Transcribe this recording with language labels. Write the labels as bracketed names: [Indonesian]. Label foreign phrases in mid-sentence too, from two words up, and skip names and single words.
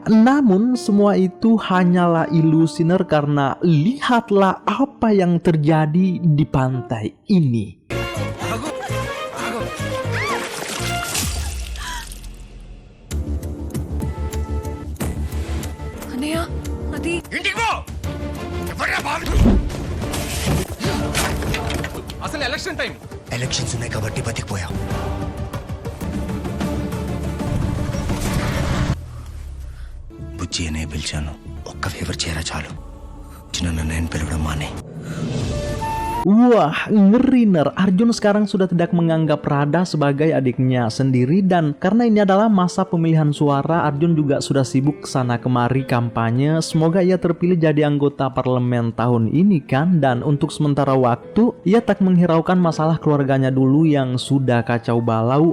[Indonesian] Namun semua itu hanyalah ilusi Niner, karena lihatlah apa yang terjadi di pantai ini. Anaya, [Telugu] అది ఇంటికి పో. ఎవర్రా బాబు? అసలు [English] election time. [Telugu] ఎలక్షన్స్ ఉన్నాయి కాబట్టి బతికిపోయావు. బుజ్జి అనే పిలిచాను, ఒక్క ఫేవర్ చేయరా చాలు. చిన్న నేను పిలవడం మానే. [Indonesian] Wah, ngeri ner. Arjun sekarang sudah tidak menganggap Radha sebagai adiknya sendiri, dan karena ini adalah masa pemilihan suara, Arjun juga sudah sibuk kesana kemari kampanye. Semoga ia terpilih jadi anggota parlemen tahun ini kan. Dan untuk sementara waktu, ia tak menghiraukan masalah keluarganya dulu yang sudah kacau balau.